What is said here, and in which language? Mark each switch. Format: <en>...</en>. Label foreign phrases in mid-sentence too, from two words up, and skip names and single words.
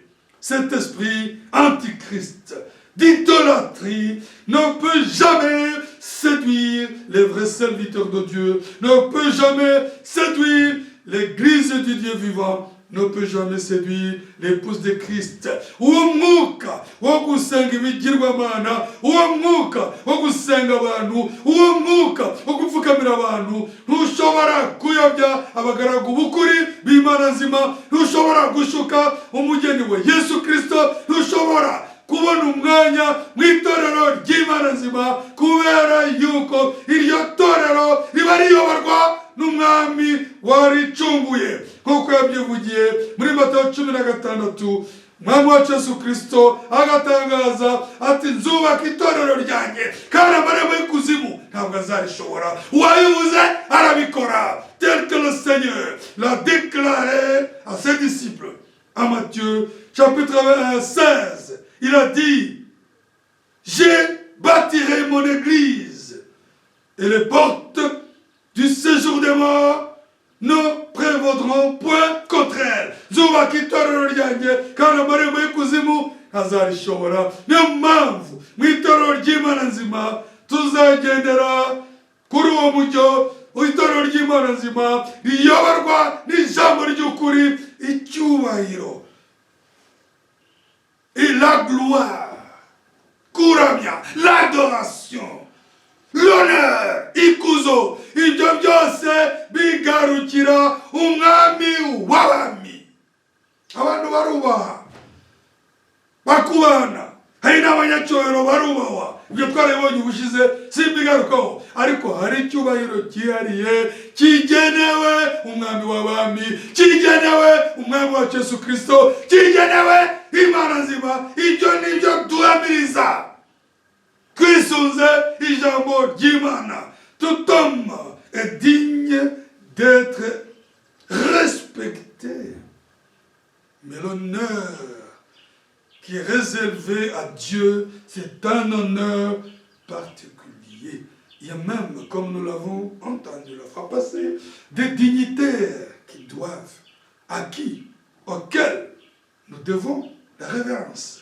<fr>Cet esprit antichrist d'idolâtrie ne peut jamais séduire les vrais serviteurs de Dieu, ne peut jamais séduire l'église du Dieu vivant, ne peut jamais séduire l'épouse de Christ.</fr> <rw>Uwo mwuka wo gusenga ibigirwamana, uwo mwuka wo gusenga abantu, uwo mwuka wo gupfukamira abantu ntushobora kuyobya abagaragu b'ukuri b'Imana nzima, ntushobora gushuka umugeni we Yesu Kristo, ntushobora kubona umwanya mu itorero ry'Imana nzima, kubera yuko iryo torero riba riyoborwa n'umwami waricunguye nk'uko yabyivugiye muri Matayo 16 umwami wacu Yesu Kristo agatangaza ati nzubaka itorero ryanjye kandi amarembo y'ikuzimu ntabwo azarishobora uwabivuze arabikora</rw> <fr>tel que le Seigneur l'a déclaré à ses disciples en Matthieu chapitre 16 il a dit je bâtirai mon église et les portes du séjour des morts ne prévaudront point contre elle.</fr> <rw>Zubaka itorero ryanjye kandi amarembo y'ikuzimu ntazarishobora. Niyo mpamvu mu itorero ry'Imana nzima tuzagendera kuri uwo mucyo. Itorero ry'Imana nzima riyoborwa n'ijambo ry'ukuri, icyubahiro,</rw> <fr>et la gloire, kuramya, l'adoration, l'honneur,</fr> <rw>ikuzo, ibyo byose bigarukira umwami w'abami. Abantu barubaha bakubana, hari n'abanyacyubahiro barubahwa. Ibyo twarabibonye ubushize simbigarukaho, ariko hari icyubahiro cyihariye kigenewe umwami w'abami, kigenewe umwami wacu Yesu Kristo, kigenewe Imana nzima. Ibyo nibyo duhamiriza twisunze ijambo ry'Imana.</rw> <fr>Tout homme est digne d'être respecté, mais l'honneur qui est réservé à Dieu, c'est un honneur particulier. Il y a même, comme nous l'avons entendu la fois passée, des dignitaires qui doivent, à qui, auxquels nous devons la révérence.</fr>